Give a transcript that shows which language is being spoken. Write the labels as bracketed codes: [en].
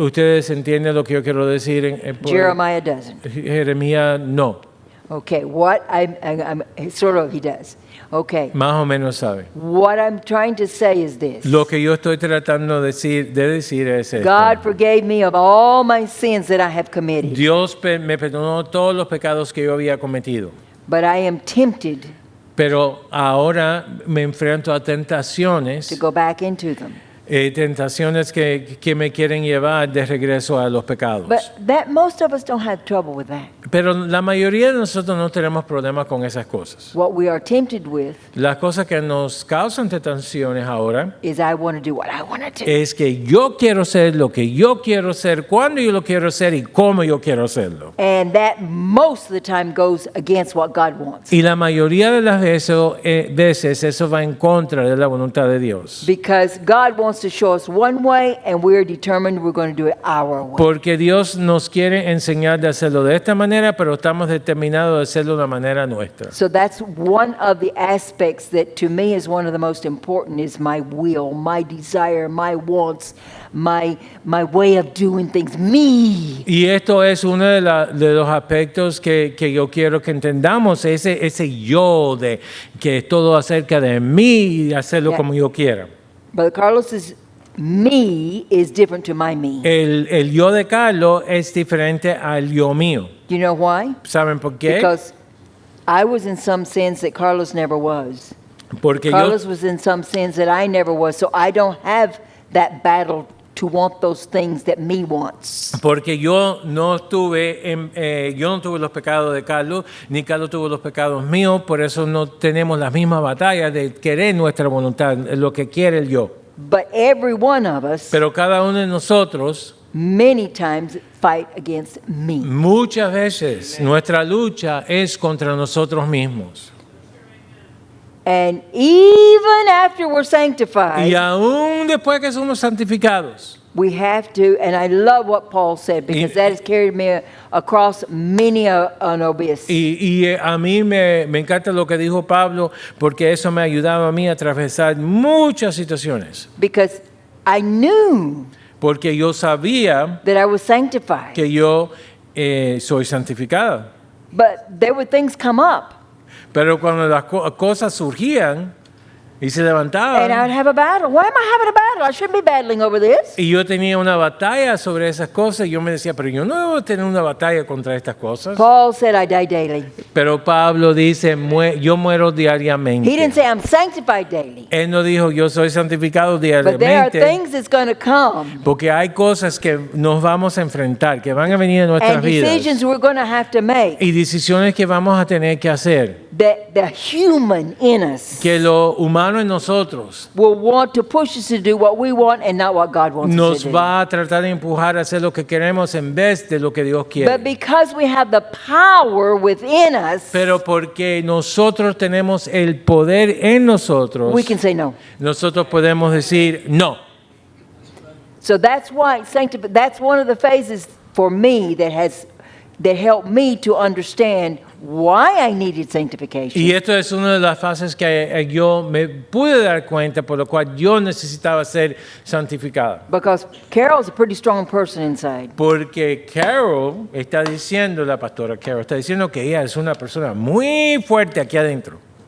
[es] ¿Ustedes entienden lo que yo quiero decir? [en] Jeremiah doesn't. [es] Jeremías no, [en] Okay, what I'm sort of he does. Okay, [es] más o menos sabe. [en] what I'm trying to say is this. [es] Lo que yo estoy tratando de decir es esto. [en] God forgave me of all my sins that I have committed, [es] Dios me perdonó todos los pecados que yo había cometido. [en] but I am tempted [es] Pero ahora me enfrento a tentaciones, [en] to go back into them. [es] tentaciones que me quieren llevar de regreso a los pecados. [en] But that most of us don't have trouble with that. [es] Pero la mayoría de nosotros no tenemos problemas con esas cosas. [en] What we are tempted with [es] Las cosas que nos causan tentaciones ahora [en] is I want to do what I want to do. [es] es que yo quiero ser lo que yo quiero ser, cuando yo lo quiero ser y cómo yo quiero hacerlo. [en] And that most of the time goes against what God wants. [es] Y la mayoría de las veces eso va en contra de la voluntad de Dios. [en] Because God wants to show us one way and we're determined we're going to do it our way. [es] Porque Dios nos quiere enseñar de hacerlo de esta manera, pero estamos determinados de hacerlo de la manera nuestra. [en] So that's one of the aspects that to me is one of the most important is my will, my desire, my wants, my way of doing things, me. [es] Y esto es uno de los aspectos que yo quiero que entendamos, ese yo de que es todo acerca de mí y hacerlo [en] Yeah. [es] como yo quiera. [en] Brother Carlos's me is different to my me. [es] El yo de Carlos es diferente al yo mío. [en] You know why? [es] ¿Saben por qué? [en] Because I was in some sins that Carlos never was. [es] Porque [en] Carlos was in some sins that I never was, so I don't have that battle to want those things that me wants. [es] Porque yo no tuve los pecados de Carlos, ni Carlos tuvo los pecados míos, por eso no tenemos las mismas batallas de querer nuestra voluntad, lo que quiere el yo. [en] But every one of us [es] Pero cada uno de nosotros, [en] many times fight against me. [es] muchas veces, nuestra lucha es contra nosotros mismos. [en] And even after we're sanctified, [es] Y aún después que somos santificados, [en] We have to, and I love what Paul said because that has carried me across many an abyss. [es] Y a mí me encanta lo que dijo Pablo porque eso me ha ayudado a mí a atravesar muchas situaciones. [en] Because I knew [es] Porque yo sabía [en] that I was sanctified. [es] que yo soy santificada. [en] But there would things come up, [es] Pero cuando las cosas surgían y se [en] and I [es] levantaban, [en] would have a battle. Why am I having a battle? I shouldn't be battling over this. [es] y yo tenía una batalla sobre esas cosas, yo me decía, pero yo no debo tener una batalla contra estas cosas. [en] Paul said, I die daily. [es] Pero Pablo dice, yo muero [en] He didn't [es] diariamente. [en] say I'm sanctified daily. [es] Él no dijo, yo soy santificado [en] But there are [es] diariamente, [en] things that's going to come [es] porque hay cosas que nos vamos a enfrentar, que van a venir en nuestras [en] and [es] vidas, [en] decisions we're going to have to make [es] y decisiones que vamos a tener que hacer, [en] that the human in us [es] que lo humano en nosotros [en] will want to push us to do what we want and not what God wants us [es] nos [en] to do. [es] va a tratar de empujar a hacer lo que queremos en vez de lo que Dios quiere. [en] But because we have the power within us, [es] Pero porque nosotros tenemos el poder en nosotros, [en] we can say no. [es] nosotros podemos decir no. [en] So that's why that's one of the phases for me that helped me to understand why I needed sanctification. [es] Y esto es una de las fases que yo me pude dar cuenta por lo cual yo necesitaba ser santificada. [en] Because Carol's a pretty strong person inside. [es] Porque Carol está diciendo, la pastora Carol está diciendo que ella es una persona muy fuerte aquí adentro.